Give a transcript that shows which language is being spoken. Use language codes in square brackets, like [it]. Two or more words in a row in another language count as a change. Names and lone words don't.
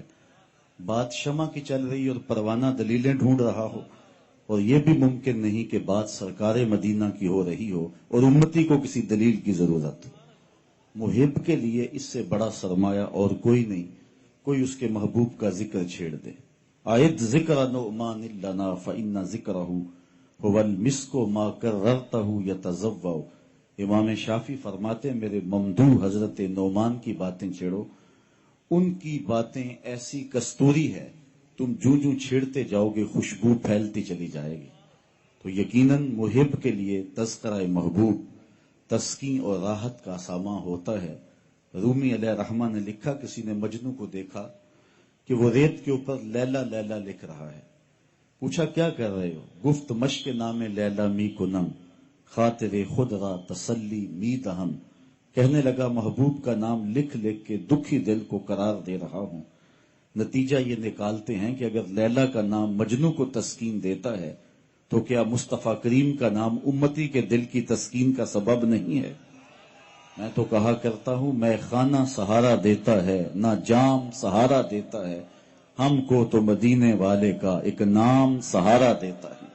[ur] بات شمع کی چل رہی اور پروانہ دلیلیں ڈھونڈ رہا ہو، اور یہ بھی ممکن نہیں کہ بات سرکار مدینہ کی ہو رہی ہو اور امتی کو کسی دلیل کی ضرورت ہو۔ محب کے لیے اس سے بڑا سرمایہ اور کوئی نہیں، کوئی اس کے محبوب کا ذکر چھیڑ دے۔ [ar] آیت ذکر نعمان لنا فإن ذکرہ هو المسک ما کررتہ یتضوع۔ [ur] امام شافعی فرماتے ہیں، میرے ممدوح حضرت نعمان کی باتیں چھیڑو، ان کی باتیں ایسی کستوری ہے، تم جو چھیڑتے جاؤ گے خوشبو پھیلتی چلی جائے گی۔ تو یقیناً محب کے لیے تذکرہ محبوب تسکین اور راحت کا سامان ہوتا ہے۔ رومی [ar] علیہ رحمہ [ur] نے لکھا، کسی نے مجنوں کو دیکھا کہ وہ ریت کے اوپر لیلا لیلا لکھ رہا ہے۔ پوچھا کیا کر رہے ہو؟ [fa] گفت مشق نام لیلا می کنم، خاطر خود را تسلی می دہم۔ [ur] کہنے لگا محبوب کا نام لکھ لکھ کے دکھی دل کو قرار دے رہا ہوں۔ نتیجہ یہ نکالتے ہیں کہ اگر لیلا کا نام مجنوں کو تسکین دیتا ہے تو کیا مصطفیٰ کریم کا نام امتی کے دل کی تسکین کا سبب نہیں ہے؟ میں تو کہا کرتا ہوں، میں خانہ سہارا دیتا ہے نہ جام سہارا دیتا ہے، ہم کو تو مدینے والے کا ایک نام سہارا دیتا ہے۔